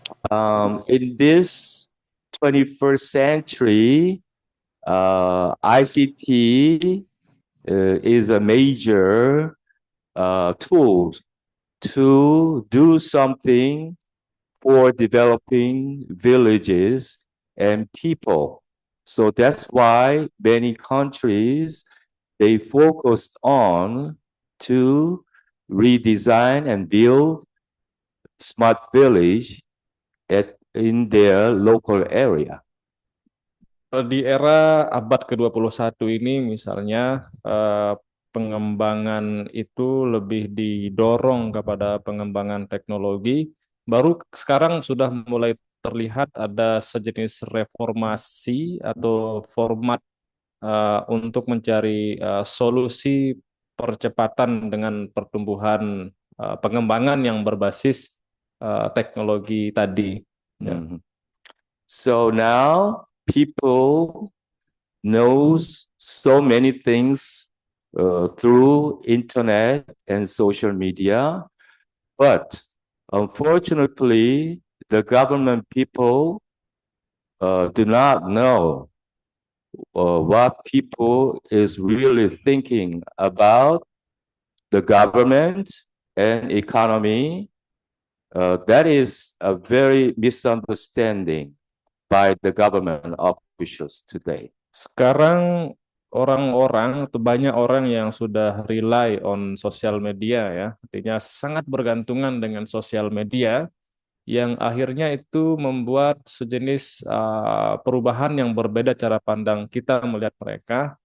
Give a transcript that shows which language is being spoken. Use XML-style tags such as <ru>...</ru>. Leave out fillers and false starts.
<en>In this 21st century, ICT is a major tool to do something for developing villages and people. So that's why many countries, they focused on to redesign and build smart village in their local area.</en> <id>Di era abad ke-21 ini misalnya pengembangan itu lebih didorong kepada pengembangan teknologi. Baru sekarang sudah mulai terlihat ada sejenis reformasi atau format untuk mencari solusi percepatan dengan pertumbuhan pengembangan yang berbasis teknologi tadi.</id> <en>So now people knows so many things through internet and social media, but unfortunately, the government people do not know what people is really thinking about the government and economy. That is a very misunderstanding by the government officials today.</en> <id>Sekarang orang-orang atau banyak orang yang sudah</id> <en>rely on</en> <id>sosial media ya, artinya sangat bergantungan dengan sosial media yang akhirnya itu membuat sejenis perubahan yang berbeda cara pandang kita melihat mereka.</id>